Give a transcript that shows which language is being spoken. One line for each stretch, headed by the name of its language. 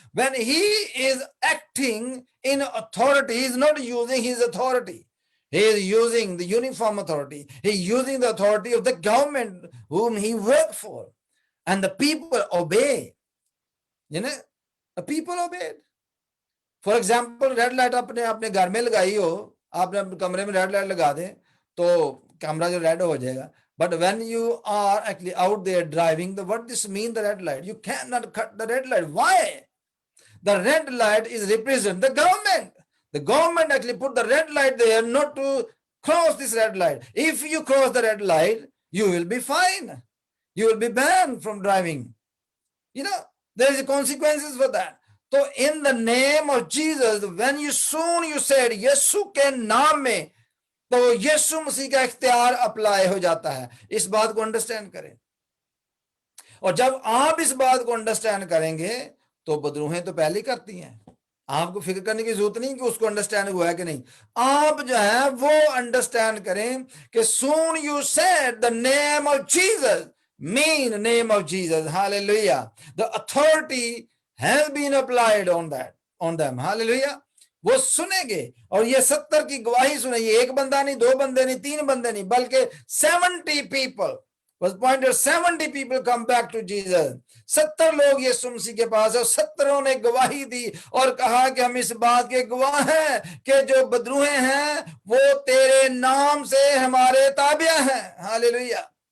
English: When he is acting in authority, he is not using his authority. He is using the uniform authority. He is using the authority of the government whom he worked for. And the people obey. You know, the people obeyed. For example, red light
Urdu: اپنے گھر میں لگائی ہو، آپ نے اپنے کمرے میں red light لگا دیں تو کیمرہ جو ریڈ ہو جائے گا.
English: But when you are actually out there driving, what does mean the red light? You cannot cut the red light. Why? The red light is represent the government. The government actually put the red light there not to cross this red light. If you cross the red light, you will be fined. You will be banned from driving. You know, there is consequences for that. So in the name of Jesus, when you said
Urdu: یسوع کے نام میں، تو یسوع مسیح کا اختیار apply ہو جاتا ہے۔ اس بات کو انڈرسٹینڈ کریں، اور جب آپ اس بات کو انڈرسٹینڈ کریں گے تو بدروہیں تو پہلے کرتی ہیں، آپ کو فکر کرنے کی ضرورت نہیں کہ اس کو انڈرسٹینڈ ہوا ہے کہ نہیں۔ آپ جو ہے وہ انڈرسٹینڈ کریں کہ
English: soon you said the name of Jesus, mean name of Jesus. Hallelujah. The authority has been applied on them. Hallelujah.
Urdu: وہ سنیں گے، اور یہ 70 کی گواہی سنیں گے، ایک بندہ نہیں، 2 بندے نہیں، 3 بندے نہیں، بلکہ 70
English: people was pointed. 70 people come back to Jesus.
Urdu: 70 لوگ یسوع مسیح کے پاس ہے، 70 نے گواہی دی اور کہا کہ ہم اس بات کے گواہ ہیں کہ جو بدروہیں ہیں وہ تیرے نام سے ہمارے تابع ہیں۔ ہاللیلویہ۔